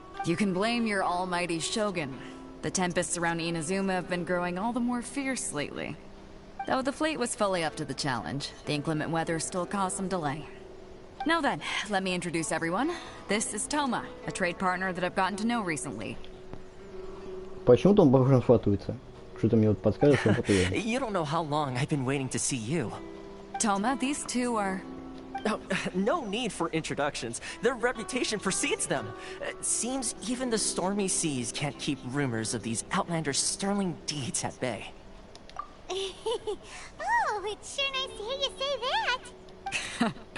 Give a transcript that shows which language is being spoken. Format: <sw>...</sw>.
<en>You can blame your almighty shogun. The tempests around Inazuma have been growing all the more fierce lately. Though the fleet was fully up to the challenge, the inclement weather still caused some delay. Now then, let me introduce everyone. This is Toma, a trade partner that I've gotten to know recently.</en> <ru>Почему-то он похож на фатуица. Что-то мне вот подскажет, что он фатуица.</ru> <en>You don't know how long I've been waiting to see you. Toma, these two are... Oh, no need for introductions. Their reputation precedes them. Seems even the stormy seas can't keep rumors of these outlanders' sterling deeds at bay. Oh, it's sure nice to hear you say that.</en>